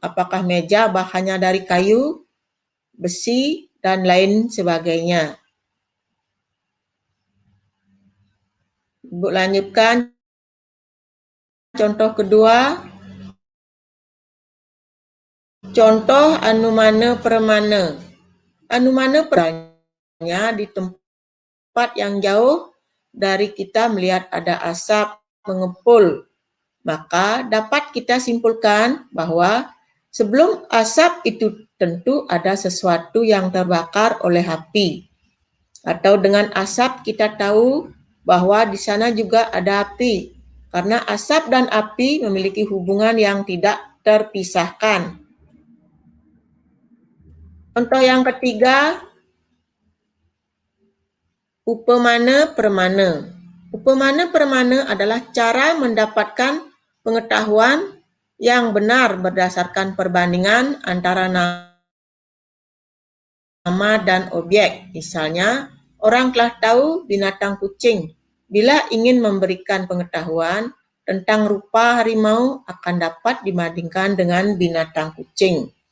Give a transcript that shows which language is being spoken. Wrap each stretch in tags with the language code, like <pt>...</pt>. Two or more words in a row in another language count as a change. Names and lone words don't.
<id>Apakah meja bahannya dari kayu, besi, dan lain sebagainya. Ibu lanjutkan. Contoh kedua, contoh anumana permana. Anumana permana di tempat yang jauh dari kita melihat ada asap mengepul. Maka dapat kita simpulkan bahwa sebelum asap itu tentu ada sesuatu yang terbakar oleh api. Atau dengan asap kita tahu bahwa di sana juga ada api. Karena asap dan api memiliki hubungan yang tidak terpisahkan. Contoh yang ketiga, upamana permana. Upamana permana adalah cara mendapatkan pengetahuan yang benar berdasarkan perbandingan antara nama dan objek. Misalnya, orang telah tahu binatang kucing. Bila ingin memberikan pengetahuan tentang rupa harimau akan dapat dibandingkan dengan binatang kucing.</id>